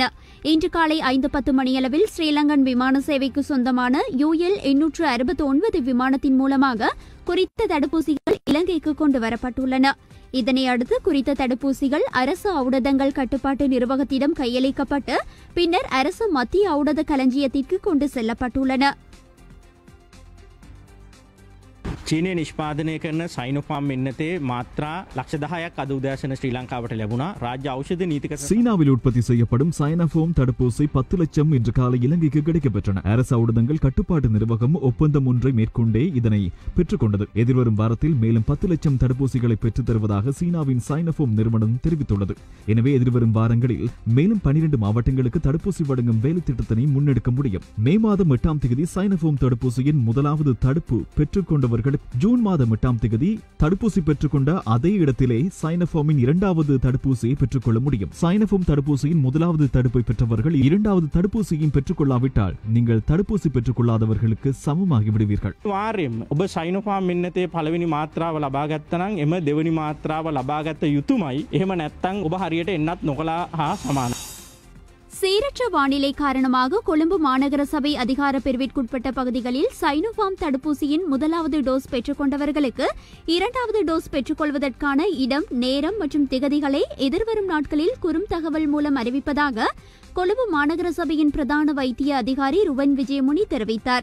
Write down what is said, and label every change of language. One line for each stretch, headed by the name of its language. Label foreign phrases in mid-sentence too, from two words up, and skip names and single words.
Tamil: இன்று காலை 5:10 மணியளவில் ஸ்ரீலங்கன் விமான சேவைக்கு சொந்தமான UL 869 விமானத்தின் மூலமாக குறித்த தடுப்பூசிகள் இலங்கைக்கு கொண்டு வரப்பட்டுள்ளன. இதனை அடுத்து குறித்த தடுப்பூசிகள் அரசு ஔடதங்கள் கட்டுப்பாட்டு நிர்வாகத்திடம் கையளிக்கப்பட்டு பின்னர் அரசு மத்திய ஔடத களஞ்சியத்திற்கு கொண்டு செல்லப்பட்டுள்ளன.
Sinhala: චීනය නිෂ්පාදනය කරන සයිනෝෆාම් එන්නතේ මාත්‍රා ලක්ෂ 10ක් අද උදෑසන ශ්‍රී ලංකාවට ලැබුණා. ராஜ்ய ஔஷத நீதிக்க
Tamil: சீனாவில் உற்பத்தி செய்யப்படும் சைனோஃபார்ம் தடுப்பூசி 10 லட்சம் இன்று காலை இலங்கைக்கு கிடைக்கப்பெற்றன. அரசு ஊடகங்கள் கட்டுப்பாட்டு நிர்வாகம் ஒப்பந்தம் ஒன்றை மேற்கொண்டே இதனை பெற்றுக் கொண்டது. எதிர்வரும் வாரத்தில் மேலும் 10 லட்சம் தடுப்பூசிகளை பெற்றுத் தருவதாக சீனாவின் சைனோஃபார்ம் நிறுவனம் தெரிவித்துள்ளது. எனவே எதிர்வரும் வாரங்களில் மேலும் 12 மாவட்டங்களுக்கு தடுப்பூசி வழங்கும் வேலை திட்டத்தினை முன்னெடுக்க முடியும். மே மாதம் 8ஆம் தேதி சைனோஃபார்ம் தடுப்பூசியின் முதலாவது தடுப்பு பெற்றுக் கொண்டவர்களுக்கு ஜூன் மாதம் 8ஆம் தேதி தடுப்பூசி பெற்றுக்கொண்ட அதே இடத்திலே சைனோஃபார்மின் 2வது தடுப்பூசியை பெற்றுக்கொள்ள முடியும். சைனோஃபார்ம் தடுப்பூசியின் 1வது தடுப்பை பெற்றவர்கள் 2வது தடுப்பூசியும் பெற்றுக்கொள்ளாவிட்டால் நீங்கள் தடுப்பூசி பெற்றுக்கொள்ளாதவர்களுக்கு சமமாகி விடுவீர்கள்.
Sinhala: වාර්යයෙන්ම ඔබ සයිනෝෆාම් මෙන්නතේ පළවෙනි මාත්‍රාව ලබා ගත්තා නම් එම දෙවෙනි මාත්‍රාව ලබා ගත යුතුමයි. එහෙම නැත්නම් ඔබ හරියට එන්නත් නොකලා හා සමානයි.
Tamil: சீரற்ற வானிலை காரணமாக கொழும்பு மாநகர சபை அதிகார பிரிவிற்குட்பட்ட பகுதிகளில் சைனோஃபார்ம் தடுப்பூசியின் 1வது டோஸ் பெற்றுக்கொண்டவர்களுக்கு 2வது டோஸ் பெற்றுக்கொள்வதற்கான இடம், நேரம் மற்றும் திகதிகளை எதிர்வரும் நாட்களில் குறுந்தகவல் மூலம் அறிவிப்பதாக கொழும்பு மாநகர சபையின் பிரதான வைத்திய அதிகாரி ருவன் விஜயமுனி தெரிவித்தார்.